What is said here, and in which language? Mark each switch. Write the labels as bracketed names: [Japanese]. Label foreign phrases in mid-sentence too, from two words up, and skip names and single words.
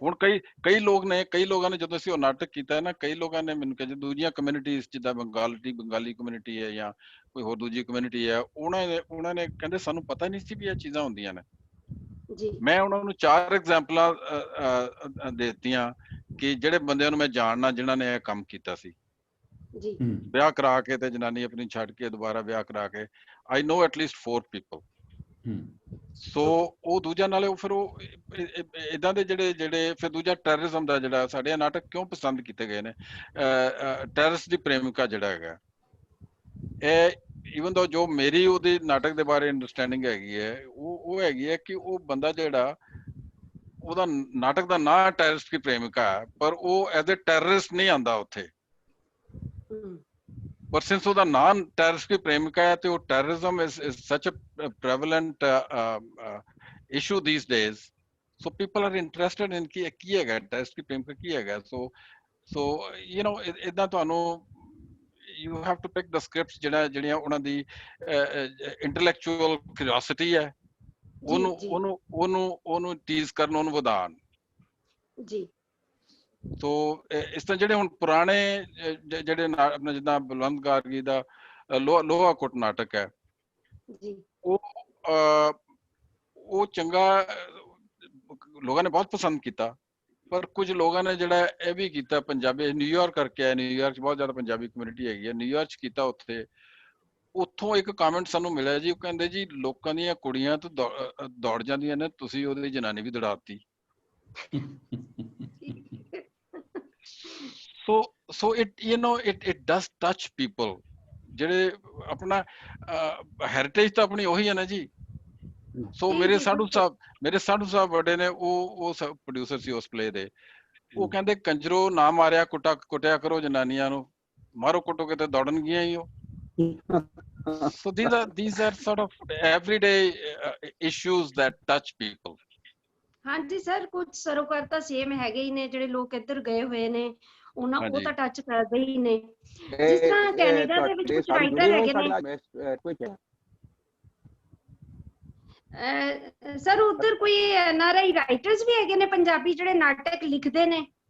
[Punjabi] ਹੁਣ ਕਈ ਲੋਕਾਂ ਨੇ ਜਦੋਂ ਅਸੀਂ ਉਹ ਨਾਟਕ ਕੀਤਾ ਨਾ, ਕਈ ਲੋਕਾਂ ਨੇ ਮੈਨੂੰ ਕਿਹਾ, ਦੂਜੀਆਂ ਕਮਿਊਨਿਟੀਜ਼ ਜਿੱਦਾਂ ਬੰਗਾਲੀ ਕਮਿਊਨਿਟੀ ਹੈ ਜਾਂ ਕੋਈ ਹੋਰ ਦੂਜੀ ਕਮਿਊਨਿਟੀ ਹੈ, ਉਹਨਾਂ ਨੇ ਕਹਿੰਦੇ ਸਾਨੂੰ ਪਤਾ ਨਹੀਂ ਸੀ ਵੀ ਇਹ ਚੀਜ਼ਾਂ ਹੁੰਦੀਆਂ ਨੇ। ਮੈਂ ਉਹਨਾਂ ਨੂੰ 4 ਐਗਜ਼ਾਮਪਲਾਂ ਦਿੱਤੀਆਂ ਕਿ ਜਿਹੜੇ ਬੰਦਿਆਂ ਨੂੰ ਮੈਂ ਜਾਣਨਾ ਜਿਨ੍ਹਾਂ ਨੇ ਇਹ ਕੰਮ ਕੀਤਾ ਸੀ, ਵਿਆਹ ਕਰਾ ਕੇ ਤੇ ਜਨਾਨੀ ਆਪਣੀ ਛੱਡ ਕੇ ਦੁਬਾਰਾ ਵਿਆਹ ਕਰਾ ਕੇ। [English] I know at least 4 people। [Punjabi] ਸੋ ਉਹ ਦੂਜਾ ਨਾਲੇ ਉਹ ਫਿਰ ਉਹ ਇਦਾਂ ਦੇ ਜਿਹੜੇ ਫਿਰ ਦੂਜਾ ਟੈਰਰਿਜ਼ਮ ਦਾ ਜਿਹੜਾ ਸਾਡੇ ਨਾਟਕ ਕਿਉਂ ਪਸੰਦ ਕੀਤੇ ਗਏ ਨੇ, ਟੈਰਰਿਸਟ ਦੀ ਪ੍ਰੇਮਿਕਾ ਜਿਹੜਾ ਹੈਗਾ, ਇਹ [English] even though [Punjabi] ਜੋ ਮੇਰੀ ਉਹਦੇ ਨਾਟਕ ਦੇ ਬਾਰੇ ਅੰਡਰਸਟੈਂਡਿੰਗ ਹੈਗੀ ਹੈ, ਉਹ ਹੈਗੀ ਹੈ ਕਿ ਉਹ ਬੰਦਾ ਜਿਹੜਾ ਉਹਦਾ ਨਾਟਕ ਦਾ ਨਾਂ ਟੈਰਰਿਸਟ ਦੀ ਪ੍ਰੇਮਿਕਾ ਹੈ, ਪਰ ਉਹ [English] as a terrorist [Punjabi] ਨਹੀਂ ਆਂਦਾ ਉੱਥੇ। [English] But since [Punjabi] ਉਹਦਾ ਨਾਮ ਟੈਰਰਿਸਟ ਦੀ ਪ੍ਰੇਮਿਕਾ ਹੈ ਤੇ ਉਹ [English] terrorism is such a prevalent issue these days, so people are interested in [Punjabi] ਕੀ ਹੈਗਾ ਟੈਰਰਿਸਟ ਦੀ ਪ੍ਰੇਮਿਕਾ ਕੀ ਹੈਗਾ। [English] so you know [Punjabi] ਇਦਾਂ ਤੁਹਾਨੂੰ [English] you have to pick the scripts [Punjabi] ਜਿਹੜੀਆਂ ਉਹਨਾਂ ਦੀ [English] intellectual curiosity [Punjabi] ਹੈ, ਉਹਨੂੰ ਟੀਜ਼ ਕਰਨ, ਉਹਨੂੰ ਵਧਾਉਣ ਜੀ। ਸੋ ਇਸ ਤਰ੍ਹਾਂ ਜਿਹੜੇ ਹੁਣ ਪੁਰਾਣੇ ਜਿਹੜੇ ਆਪਣਾ ਜਿੱਦਾਂ ਬਲਵੰਤ ਗਾਰਗੀ ਦਾ ਲੋਹਾ ਕੁੱਟ ਨਾਟਕ ਹੈ, ਉਹ ਚੰਗਾ ਲੋਕਾਂ ਨੇ ਬਹੁਤ ਪਸੰਦ ਕੀਤਾ। ਪਰ ਕੁਝ ਲੋਕਾਂ ਨੇ ਜਿਹੜਾ ਇਹ ਵੀ ਕੀਤਾ, ਪੰਜਾਬੀ ਨਿਊਯਾਰਕ ਕਰਕੇ ਆਇਆ, ਨਿਊਯਾਰਕ 'ਚ ਬਹੁਤ ਜ਼ਿਆਦਾ ਪੰਜਾਬੀ ਕਮਿਊਨਿਟੀ ਹੈਗੀ ਹੈ, ਨਿਊਯਾਰਕ 'ਚ ਕੀਤਾ। ਉੱਥੋਂ ਇੱਕ ਕਮੈਂਟ ਸਾਨੂੰ ਮਿਲਿਆ ਜੀ, ਉਹ ਕਹਿੰਦੇ ਜੀ ਲੋਕਾਂ ਦੀਆਂ ਕੁੜੀਆਂ ਤੋਂ ਦੌੜ ਜਾਂਦੀਆਂ ਨੇ, ਤੁਸੀਂ ਉਹਦੀ ਜਨਾਨੀ ਵੀ ਦੌੜਾਤੀ। [English] So it it does touch people। [Punjabi] ਜਿਹੜੇ ਆਪਣਾ ਹੈਰੀਟੇਜ ਤਾਂ ਆਪਣੀ ਉਹੀ ਹੈ ਨਾ ਜੀ। ਸੋ ਮੇਰੇ ਸਾਧੂ ਸਾਹਿਬ ਵੱਡੇ ਨੇ, ਉਹ ਪ੍ਰੋਡਿਊਸਰ ਸੀ ਉਸ ਪਲੇ ਦੇ। ਉਹ ਕਹਿੰਦੇ ਕੰਜਰੋ ਨਾ ਮਾਰਿਆ ਕੁੱਟਿਆ ਕਰੋ ਜਨਾਨੀਆਂ ਨੂੰ, ਮਾਰੋ ਕੁੱਟੋਗੇ ਤੇ ਦੌੜਨਗੀਆਂ ਹੀ ਉਹ। [English] So these are sort of everyday issues that touch people। [Punjabi] ਹਾਂਜੀ ਸਰ, ਕੁਝ ਸਰੋਕਾਰ ਤਾਂ ਸੇਮ ਹੈਗੇ ਹੀ ਨੇ, ਜਿਹੜੇ ਲੋਕ ਇੱਧਰ ਗਏ ਹੋਏ ਨੇ ਉਹਨਾਂ ਉਹ ਤਾਂ ਟੱਚ ਕਰਦੇ ਹੀ ਨੇ। ਜਿਸ ਤਰ੍ਹਾਂ ਕੈਨੇਡਾ ਦੇ ਵਿੱਚ ਕੁਝ ਰਾਈਟਰ ਹੈਗੇ ਨੇ ਸਰ, ਉਧਰ ਕੋਈ NRI ਰਾਈਟਰਸ ਵੀ ਹੈਗੇ ਨੇ ਪੰਜਾਬੀ ਜਿਹੜੇ ਨਾਟਕ ਲਿਖਦੇ ਨੇ?